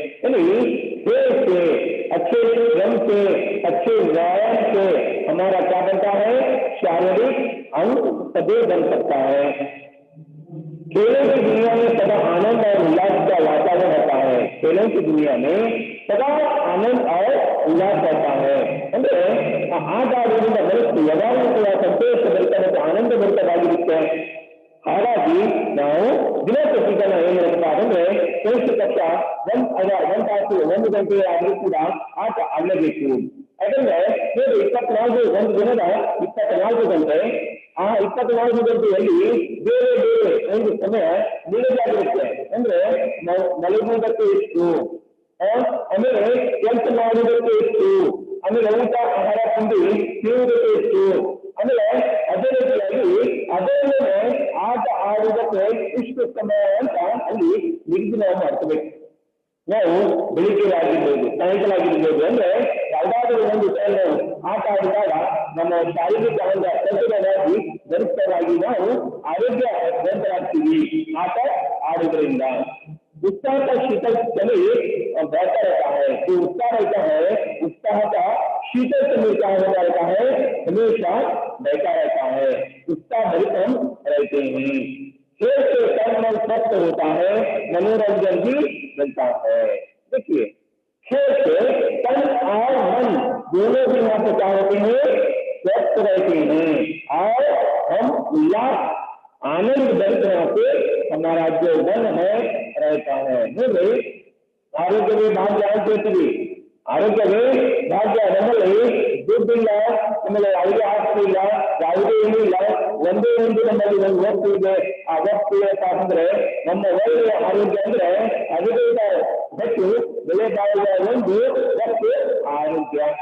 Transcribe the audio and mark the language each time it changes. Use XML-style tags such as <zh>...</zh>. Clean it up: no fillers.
<hi>यानी खेल से, अच्छे श्रम से, अच्छे व्यायाम से हमारा क्या बनता है? शारीरिक अंग सदैव बन सकता है। खेलों की दुनिया में सदा आनंद और उल्लास का वातावरण रहता है। खेलों की दुनिया में सदा आनंद और उल्लास रहता है।</hi> <kn>ಅಂದ್ರೆ ಆಟ ಆಡುವುದರಿಂದ ಮನಸ್ಸು ಯಾವಾಗಲೂ ಕೂಡ ಸಂತೋಷ ಬರ್ತದೆ ಮತ್ತು ಆನಂದ ಭರಿತವಾಗಿರುತ್ತೆ। ಹಾಗಾಗಿ ನಾವು ದಿನಪ್ರತಿದಿನ ಏನ್ ಮಾಡ್ತಾ ಅಂದ್ರೆ ಕನಿಷ್ಠ ಪಕ್ಷ 1 ತಾಸು 1 ಗಂಟೆ ಆದರೂ ಕೂಡ ಆಟ ಆಡಲೇಬೇಕು। ಯಾಕಂದ್ರೆ ನೀವು 1 ದಿನದ 24 ಗಂಟೆ, ಆ 24 ಗಂಟೆಯಲ್ಲಿ ಬೇರೆ ಬೇರೆ ಒಂದು ಸಮಯ ನಿಗದಿಯಾಗಿರುತ್ತೆ। ಅಂದ್ರೆ ಮಲಗುವುದಕ್ಕೆ ಎಷ್ಟು, ಆಮೇಲೆ ಕೆಲಸ ಮಾಡುವುದಕ್ಕೆ ಎಷ್ಟು, ಆಮೇಲೆ ಊಟ ಆಹಾರ ತಿನ್ನುವುದಕ್ಕೆ ಎಷ್ಟು, ಆಮೇಲೆ ಅದೇ ರೀತಿಯಾಗಿ ಅದರಲ್ಲೇ ಆಟ ಆಡುವುದಕ್ಕೆ ಇಷ್ಟು ಸಮಯ ಅಂತ ಅಲ್ಲಿ ನಿಗದಿ ನಾವು ಮಾಡ್ಕೋಬೇಕು। ನಾವು ಬೆಳಿಗ್ಗೆ ಆಗಿರ್ಬೋದು, ಸಾಯಂಕಾಲ ಆಗಿರ್ಬೋದು, ಅಂದ್ರೆ ಯಾವುದಾದ್ರೂ ಒಂದು ಟೈಮ್ ಆಟ ಆಡಿದಾಗ ನಮ್ಮ ಶಾರೀರಿಕ ಒಂದು ಸದೃಢವಾಗಿ ಗರಿಷ್ಠವಾಗಿ ನಾವು ಆರೋಗ್ಯವಂತರಾಗ್ತೀವಿ ಆಟ ಆಡುವುದರಿಂದ।</kn> <hi>उत्साह का शीतल चले बहता रहता है। जो उत्साह रहता है उत्साह का शीतल चले क्या होता रहता है, हमेशा बहता रहता है, उत्साह भरित हम रहते हैं। खेल से तन मन स्वस्थ होता है, मनोरंजन भी मिलता है। देखिए खेल से तन और मन दोनों भी यहाँ पे क्या होते हैं, स्वस्थ रहते हैं और हम उल्लास आनंद भरित यहाँ पे हमारा जो मन है रहता है। बोले आरोग्य में भाग जाए</hi> <kn>ಆರೋಗ್ಯ ಭಾಗ್ಯ ನಮ್ಮಲ್ಲಿ ದುಡ್ಡಿಲ್ಲ, ಆಮೇಲೆ ಯಾವುದೇ ಆಸ್ತಿ ಇಲ್ಲ, ಯಾವುದೇ ಏನಿಲ್ಲ, ಒಂದೇ ಒಂದು ನಮ್ಮಲ್ಲಿ ಒಂದು ವಸ್ತು ಇದೆ. ಆ ವಸ್ತು ಏನಪ್ಪ ಅಂದ್ರೆ ನಮ್ಮ ಒಳ್ಳೆಯ ಆರೋಗ್ಯ ಅಂದ್ರೆ ಅದರಿಂದ ಹೆಚ್ಚು ಬೆಲೆ ಬಾಳುವ ಒಂದು ವಸ್ತು ಆರೋಗ್ಯ.</kn>